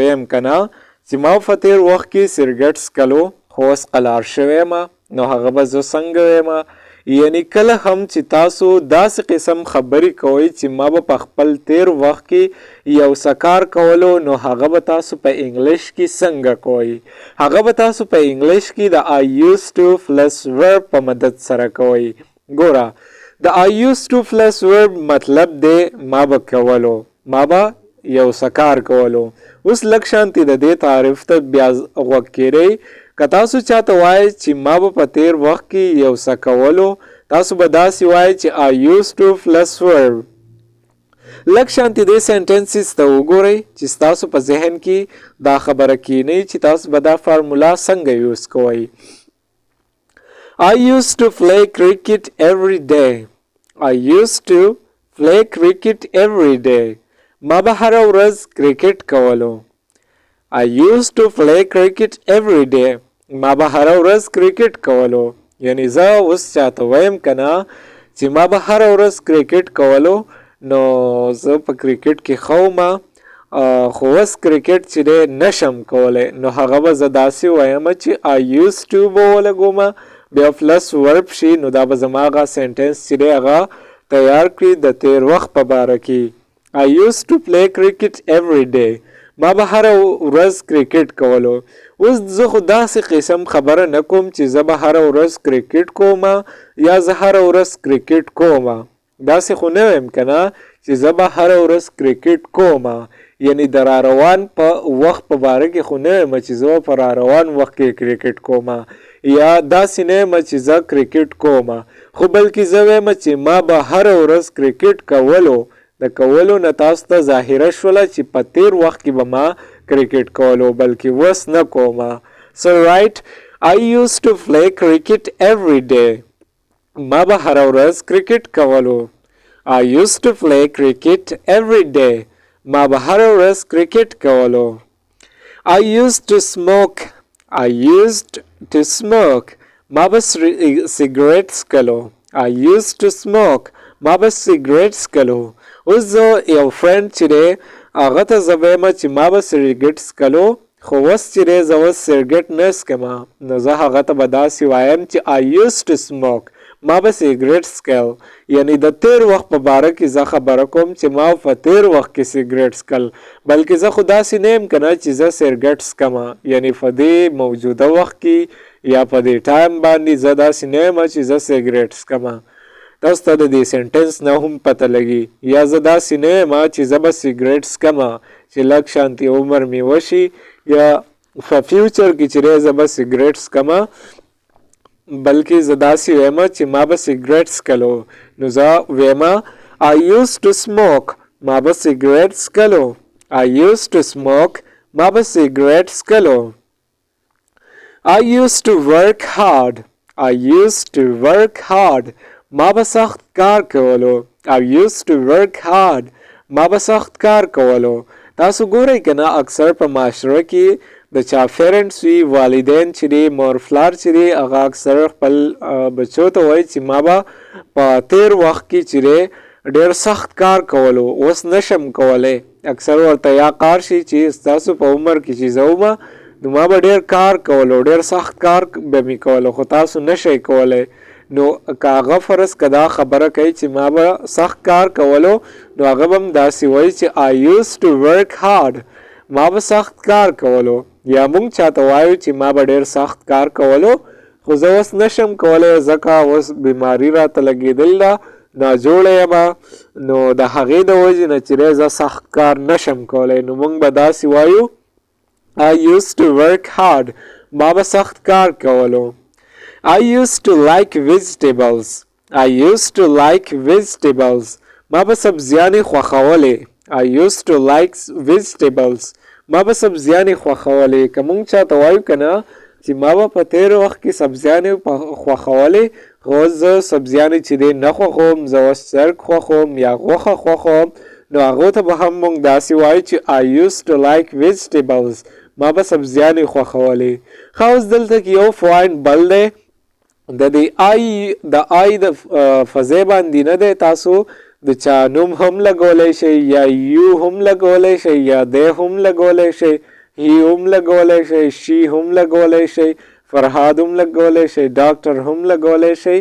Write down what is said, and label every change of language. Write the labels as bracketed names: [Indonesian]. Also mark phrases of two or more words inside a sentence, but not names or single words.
[Pashto] ویم که نه چې ما په تیر وخت کې سیګریټ څکلو خو اوس قلار شوی یم نو هغه به زه څنګه ویم یعنی کله هم چې تاسو داسې قسم خبرې کوئ چې ما به په خپل تیر وخت کې یو سکار کولو نو هغه به تاسو په انګلیش کې څنګه کوئ هغه به تاسو په انګلیش کې د [English] I used to plus verb [Pashto] په مدد سره کوئ ګوره د [English] I used to plus verb [Pashto] مطلب دی ما به کولو ما به یو سکار کولو اوس لږ شانتي د دې تعریف ته بیا غوږ کیږئ که تاسو چاته وایئ چې ما به په تیر وخت کې یو څه کولو تاسو به داسې وایئ چې [English] I used to plus verb [Pashto] لږ شانتي دې سینټنسز ته وګورئ چې ستاسو په ذهن کې دا خبره کینی چې تاسو به دا فارمولا څنګه یوز کوئ [English] I used to play cricket every day. I used to play cricket every day. [Pashto] ما به هره ورځ کرکټ کولو [English] I used to play cricket every day. [Pashto] ما به هره ورځ کرکټ کولو یعنی زه اوس چاته وایم که نه چې ما به هره ورځ کرکټ کولو نو زه په کرکټ کې ښه وم خو اوس کرکټ چې دی نشم کولی نو هغه به زه داسې وایم چې [English] I used to [Pashto] به ولګوم بیا [English] plus verb [Pashto] شي نو دا به زما هغه سینټنس چې دی هغه تیار کړي د تیر وخت په باره کې [English] I used to play cricket every day. [Pashto] ما به هره ورځ کرکټ کولو اوس زه خو داسې قسم خبره نه کوم چې زه به هره ورځ کرکټ کوم یا زه هره ورځ کرکټ کوم داسې خو نه ویم که نه چې زه به هره ورځ کرکټ کوم یعنی د راروان په وخت په باره کې خو نه یم چې زه په راروان وخت کې کرکټ کوم یا داسې نه یم چې زه کرکټ کوم خو بلکې زه وایم چې ما به هره ورځ کرکټ کولو د کولو نه تاسو ته ظاهره شوله چې په تیر وخت کې به ما کرکټ کولو بلکې اوس نه کوم [English] so right I used to play cricket every day [Pashto] ما به هره ورځ کرکټ کولو [English] I used to play cricket every day [Pashto] ما به هره ورځ کرکټ کولو [English] I used to smoke I used to smoke [Pashto] ما به سیګریټ څکلو [English] I used to smoke [Pashto] ما به سیګریټ څکلو اوس زه یو فرند چې دی هغه ته زه وایم چې ما به سیګریټ څکلو خو اوس چې دی زه اوس سیګریټ نه څکم نو زه هغه ته به داسې وایم چې [English] I used to smoke [Pashto] ما به سیګریټ څکل یعنی د تیر وخت په باره کې زه خبره کوم چې ما په تیر وخت کې سیګریټ څکل بلکې زه خو داسې نه یم که نه چې زه سیګریټ څکم یعنی په دې موجوده وخت کې یا په دې ټایم باندې زه داسې نه یم چې زه سیګریټ څکم تاسو ته د دې سینټنس نه هم پته لګي یا زه داسې نه یم چې زه به سیګریټ څکم چې لږ شانتي عمر مې وشي یا په فیوچر کې چې دی زه به سیګریټ څکم بلکې زه داسې وایم چې ما به سیګریټ څکلو نو زه وایم [English] I used to smoke [Pashto] ما به سیګریټ څکلو [English] I used to smoke [Pashto] ما به سیګریټ څکلو [English] I used to work hard I used to work hard [Pashto] ما به سخت کار کولو [English] I used to work [Pashto] hard ما به سخت کار کولو تاسو ګورئ که نه اکثر په معاشره کې د چا پیرنټس وي والدین چې دی مور پلار چې دی هغه اکثر خپل بچو ته وایي چې ما به په تیر وخت کې چې دی ډېر سخت کار کولو اوس نشم کولی اکثر ورته یا کار شي چې ستاسو په عمر کې چې زه وم نو ما به ډېر کار کولو ډېر سخت کار به مې کولو خو تاسو نشئ کولی نو که هغه فرض که دا خبره کوي چې ما به سخت کار کولو نو هغه به هم داسې وایي چې [English] I used to work hard [Pashto] ما به سخت کار کولو یا مونږ چاته وایو چې ما به ډېر سخت کار کولو خو زه اوس نشم کولی ځکه اوس بیماري راته لګېدل ده، ناجوړه یم، نو د هغې د وجې نه چې دی زه سخت کار نشم کولی. نو موږ به داسې وایو [English] I used to work hard. [Pashto] ما به سخت کار کولو. [English] I used to like vegetables. I used to like vegetables. [Pashto] ما به سبزیانې خوښولې. [English] I used to like vegetables. [Pashto] ما به سبزیانې خوښولې. که موږ چاته وایو که نه چې ما به په تېر وخت کې سبزیانې خوښولې، خو اوس زه سبزیانې چې دی نه خوښوم، زه اوس چرګ خوښوم یا غوښه خوښوم، نو هغو ته به هم موږ داسې وایو چې [English] I used to like vegetables. [Pashto] ما به سبزیانې خوښولې. ښه اوس دلته کې یو پوینټ بل دی، د آی د فضې باندې نه دی، تاسو د چا نوم هم لګولی شئ یا یو هم لګولی شئ یا دی هم لګولی شئ، هی هم لګولی شئ، شي هم لګولی شئ، فرهاد هم لګولی شئ، ډاکټر هم لګولی شئ.